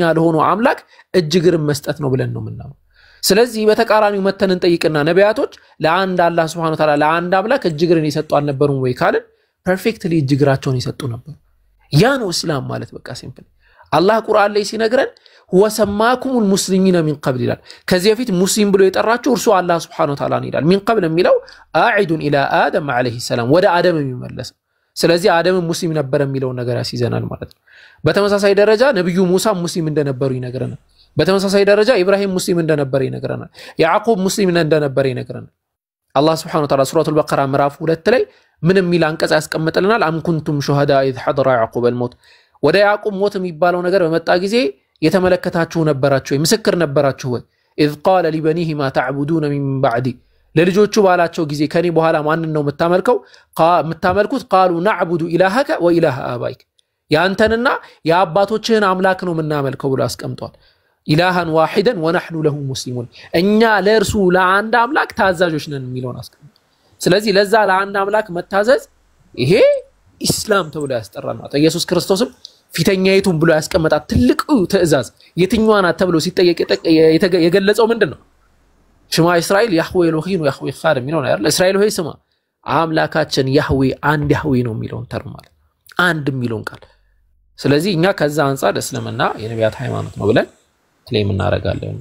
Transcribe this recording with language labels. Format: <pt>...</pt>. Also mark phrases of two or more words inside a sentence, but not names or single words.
<am>ለሆነው አምላክ እጅግር መስጠት ነው ብለን ነው የምናምነው ስለዚህ በተቃራኒው መተን እንጠይቅና ነቢያቶች ለአንድ አላህ</am> <ar>سبحانه وتعالى</ar> <am>ለአንድ አምላክ እጅግርን ይሰጡ አልነበሩም ወይ ካልን ፐርፌክትሊ እጅግራቸውን ይሰጡ ነበር ያ ነው እስላም ማለት በቃ ሲምፕል አላህ ቁርአን ላይ ሲነግረን</am> <ar>هو سماكم المسلمين من قبل</ar> <am>ይላል ከዚህ በፊት ሙስሊም ብሎ የጠራችሁ እርሱ አላህ</am> <ar>سبحانه وتعالى</ar> <am>ይላል</am> <ar>من قبل</ar> <am>የሚለው</am> <ar>عائد</ar> <am>الى</am> <ar>ادم عليه السلام</ar> <am>ወደ አደም የሚመለስ ስለዚህ አደም ሙስሊም ነበር የሚለው ነገር ያስይዘናል ማለት ነው በተመሳሳይ ደረጃ ነብዩ ሙሳ ሙስሊም እንደነበሩ ይነግረናል በተመሳሳይ ደረጃ ኢብራሂም ሙስሊም እንደነበረ ይነግረናል ያዕቆብ ሙስሊም እንደነበረ ይነግረናል አላህ</am> <ar>سبحانه وتعالى</ar> <am>ሱረቱል በቀራ ምዕራፍ 2 ላይ ምን የሚል አንቀጽ ያስቀምጥልናል</am> <ar>أم كنتم شهداء إذ حضر يعقوب</ar> <am>الموت ወደ ያዕቆብ ሞት የሚባለው ነገር በመጣ ጊዜ የተመለከታችሁ ነበራችሁ ወይ ምስክር ነበራችሁ ወይ</am> <ar>اذ قال لبنيه ما تعبدون من بعدي</ar> <am>ለልጆቹ ባላቸው ጊዜ ከኔ በኋላ ማንን ነው የምታመልኩት</am> <ar>قالوا نعبد الهك واله ابائك</ar> <am>ያንተንና ያባቶችህን አምላክ ነው የምናመልከው ብሎ አስቀምጧል</am> <ar>إلها واحدا ونحن له مسلمون</ar> <am>እኛ ለእርሱ ለአንድ አምላክ ታዛዦች ነን የሚለውን አስቀምጧል ስለዚህ ለዛ ለአንድ አምላክ መታዘዝ ይሄ ኢስላም ተብሎ ያስጠራል ማለት ኢየሱስ ክርስቶስም ፊተኛይቱን ብሎ ያስቀመጣት ትልቁ ትእዛዝ የትኛዋና ተብሎ ሲጠየቅ የገለጸው ምንድነው</am> <he>שמע ישראל יהוה אלהים יהוה אחד</he> <am>የሚለው ነው አይደል እስራኤል ሆይ ስማ አምላካችን ያህዌ አንድ ያህዌ ነው የሚለውን ተርም ማለት አንድ የሚለውን ቃል ስለዚህ እኛ ከዛ አንፃር እስልምና የነቢያት ሃይማኖት ነው ብለን ክሌም እናረጋለን</am>